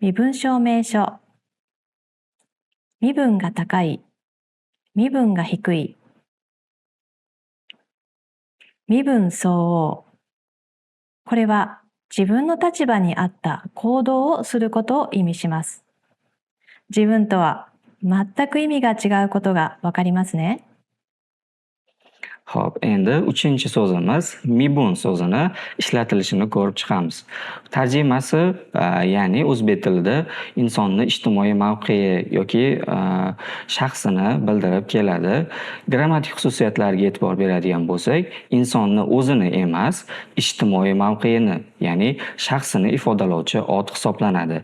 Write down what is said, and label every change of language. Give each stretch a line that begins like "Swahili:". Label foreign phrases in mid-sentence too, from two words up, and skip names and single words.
Japanese: 身分証明書、身分が高い、身分が低い、身分相応。これは自分の立場に合った行動をすることを意味します。自分とは全く意味が違うことがわかりますね。
Uzbek: Xo'p, endi 3-chi so'zimiz mibun so'zini ishlatilishini ko'rib chiqamiz. Tarjimasi, ya'ni o'zbek tilida insonni ijtimoiy mavqei yoki shaxsini bildirib keladi. Grammatik xususiyatlariga e'tibor beradigan bo'lsak, insonni o'zini emas, ijtimoiy mavqeini, ya'ni shaxsini ifodalovchi ot hisoblanadi.